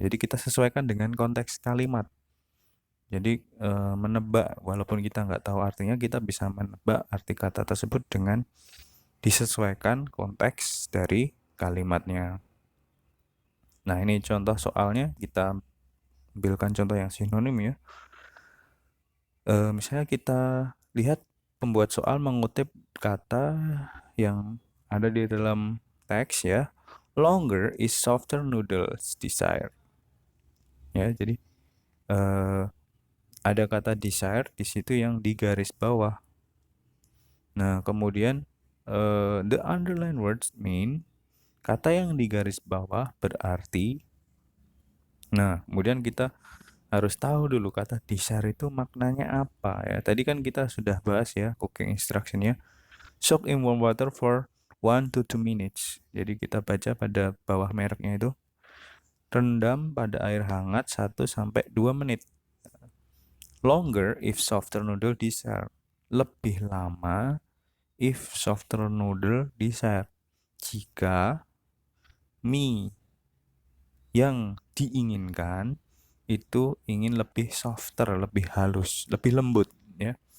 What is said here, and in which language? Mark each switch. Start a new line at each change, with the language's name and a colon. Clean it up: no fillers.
Indonesian: Jadi kita sesuaikan dengan konteks kalimat. Jadi menebak, walaupun kita nggak tahu artinya, kita bisa menebak arti kata tersebut dengan disesuaikan konteks dari kalimatnya. Nah, ini contoh soalnya, kita ambilkan contoh yang sinonim ya. Misalnya kita lihat pembuat soal mengutip kata yang ada di dalam teks ya.
English: Longer is softer noodles desire.
Indonesian: Ya, jadi ada kata desire di situ yang di garis bawah. Nah, kemudian
English: the underline words mean,
Indonesian: kata yang di garis bawah berarti. Nah, kemudian kita harus tahu dulu kata desire itu maknanya apa ya. Tadi kan kita sudah bahas ya cooking instructionnya.
English: Soak in warm water for 1 to 2 minutes.
Indonesian: Jadi kita baca pada bawah mereknya itu. Rendam pada air hangat 1 sampai 2 menit.
English: Longer if softer noodle desire.
Indonesian: Lebih lama
English: if softer noodle desire.
Indonesian: Jika mie yang diinginkan itu ingin lebih softer, lebih halus, lebih lembut ya.